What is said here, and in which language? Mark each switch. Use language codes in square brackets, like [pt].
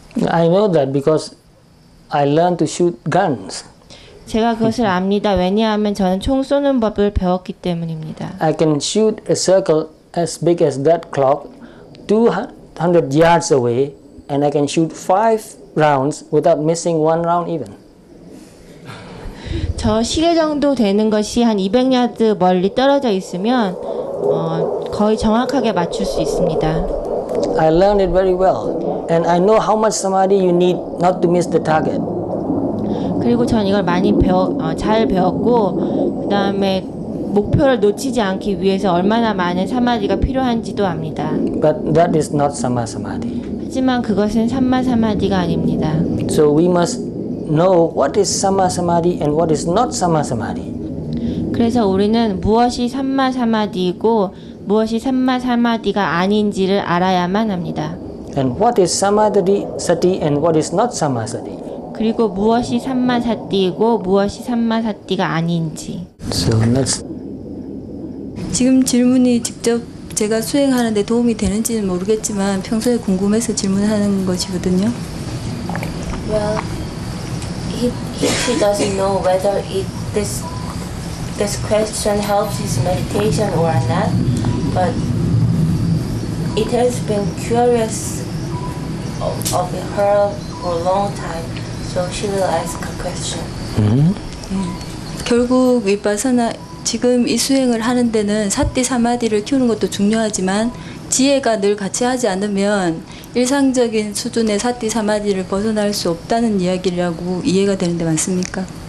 [en] I know that because I learned to shoot guns. [ko] 제가 그것을 압니다. 왜냐하면 저는 총 쏘는 법을 배웠기 때문입니다. [en] I can shoot a circle as big as that clock 200 yards away, and I can shoot 5 rounds without missing one round even. [ko] 저 시계 정도 되는 것이 한 200야드 멀리 떨어져 있으면 거의 정확하게 맞출 수 있습니다. [en] I learned it very well, and I know how much samadhi you need not to miss the target. [ko] 그리고 전 이걸 많이 잘 배웠고, 그 다음에 목표를 놓치지 않기 위해서 얼마나 많은 사마디가 필요한지도 압니다. [en] But that is not samma samadhi. [ko] 하지만 그것은 삼마 사마디가 아닙니다. [en] So we must know what is samma samadhi and what is not samma samadhi. [ko] 그래서 우리는 무엇이 삼마 사마디이고 무엇이 삼마 사마디가 아닌지를 알아야만 합니다. [en] And what is samadhi sati and what is not samma sati. [ko] 그리고 무엇이 삼마 사띠이고 무엇이 삼마 사띠가 아닌지. [en] So let's. [ko] 지금 질문이 직접 제가 수행하는데 도움이 되는지는 모르겠지만 평소에 궁금해서 질문하는 것이거든요. [en] Well, she doesn't know whether this question helps his meditation or not, but it has been curious of her for a long time, so she will ask a question. [ko] 결국 위파사나 지금 이 수행을 하는 데는 사띠 사마디를 키우는 것도 중요하지만 지혜가 늘 같이 하지 않으면 일상적인 수준의 사띠 사마디를 벗어날 수 없다는 이야기라고 이해가 되는데 맞습니까?